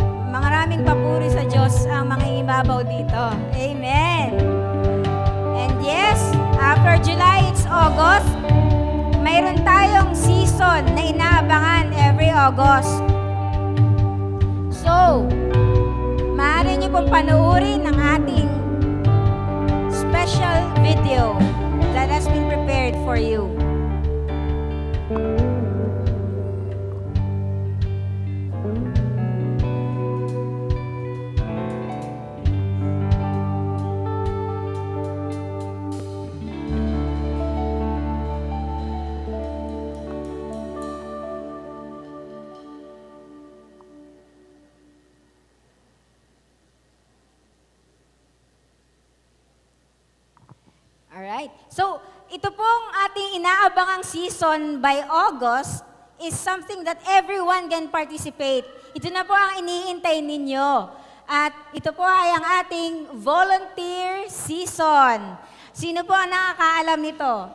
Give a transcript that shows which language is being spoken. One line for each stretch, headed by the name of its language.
Filipino: Maraming papuri sa Diyos ang mga ibabaw dito. Amen.
English: And yes, after July, it's August.
Filipino: Mayroon tayong season na inaabangan
English: every August. So,
Filipino: maaari niyo pong panoorin ang ating
English: special video that has been prepared for you. Alright. So,
Filipino: ito pong ating inaabangang
English: season by August is something that everyone can participate.
Filipino: Ito na po ang iniintay ninyo. At ito po ay ang ating volunteer season. Sino po ang nakakaalam nito?